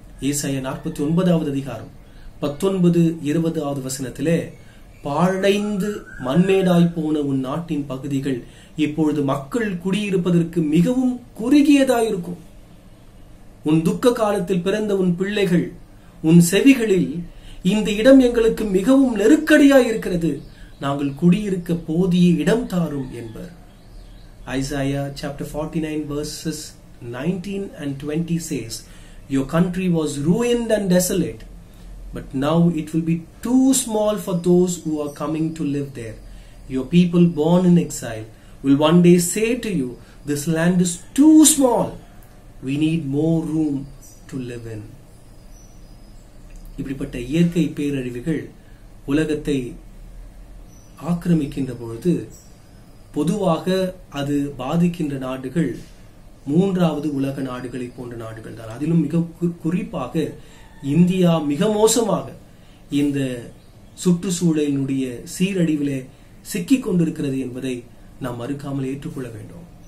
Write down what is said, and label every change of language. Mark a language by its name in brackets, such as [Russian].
[Tamil] ஏசாயா 49வது அதிகாரம் 19-20வது வசனத்திலே, பாழடைந்து மண்மேடாய் போன உன் நாட்டின் பகுதிகள் இப்பொழுது மக்கள் குடியிருப்பதற்கு மிகவும் குறுகியதாயிருக்கும். உன் துக்க காலத்தில் பிறந்த உன் பிள்ளைகள் உன் செவிகளில், இந்த இடம் எங்களுக்கு மிகவும் நெருக்கடியாயிருக்கிறது, நாங்கள் குடியிருக்க போதிய இடம் தாரும் என்பர். [English] Isaiah chapter 49 verses 19 and 20 says, your country was ruined and desolate, but now it will be too small for those who are coming to live there. Your people born in exile will one day say to you, this land is too small, we need more room to live in. [Tamil] இப்படிப்பட்ட இயற்கை பேரழிவுகள் உலகத்தை ஆக்கிரமிக்கின்ற பொழுது பொதுவாக அது பாதிக்கின்ற நாடுகள் 3வது உலக நாடுகளை போன்ற நாடுகள் தான். அதிலும் மிக குறிப்பாக இந்தியா மிக மோசமாக இந்த சுற்றுச்சூழலினுடைய சீரழிவிலே சிக்கிக் கொண்டிருக்கிறது என்பதை நாம் மறுக்காமல் ஏற்றுக்கொள்ள வேண்டும்.